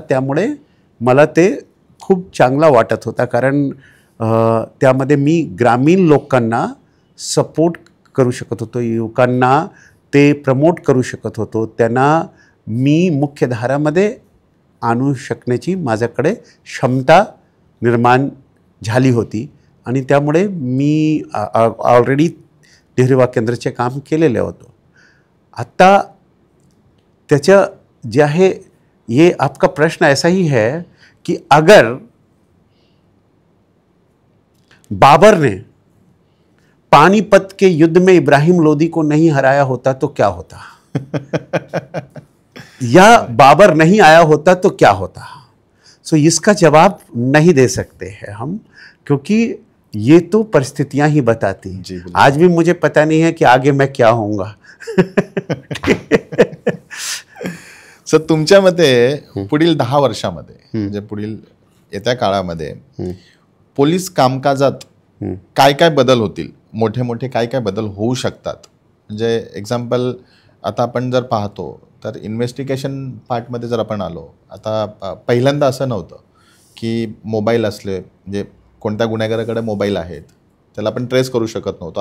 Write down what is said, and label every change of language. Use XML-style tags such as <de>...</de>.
<mr>त्यामुळे मला ते खूप चांगला वाटत होता, कारण त्यामध्ये मी ग्रामीण लोकांना सपोर्ट करू शकत होतो, युवकांना ते प्रमोट करू शकत होतो, त्यांना मी मुख्यधारामध्ये आणू शकण्याची माझ्याकडे क्षमता निर्माण झाली होती. आणि त्यामुळे मी ऑलरेडी नेहरू युवा केंद्राचे काम केलेले होतो. आता त्याच्या जे आहे,</mr> <hi>ये आपका प्रश्न ऐसा ही है कि अगर बाबर ने पानीपत के युद्ध में इब्राहिम लोदी को नहीं हराया होता तो क्या होता, या बाबर नहीं आया होता तो क्या होता. सो इसका जवाब नहीं दे सकते हैं हम, क्योंकि ये तो परिस्थितियां ही बताती. आज भी मुझे पता नहीं है कि आगे मैं क्या होऊंगा.</hi> <mr>सर, तुमच्या मते पुढील 10 वर्षामध्ये म्हणजे पुढील येत्या काळामध्ये पोलीस कामकाजात काय काय बदल होतील, मोठे मोठे काय काय बदल होऊ शकतात? म्हणजे एक्झाम्पल आता आपण जर पाहतो तर इन्व्हेस्टिगेशन पार्टमध्ये जर आपण आलो, आता पहिल्यांदा असं नव्हतं की मोबाईल असले, म्हणजे कोणत्या गुन्हेगाराकडे मोबाईल आहेत त्याला आपण ट्रेस करू शकत नव्हतो.</mr>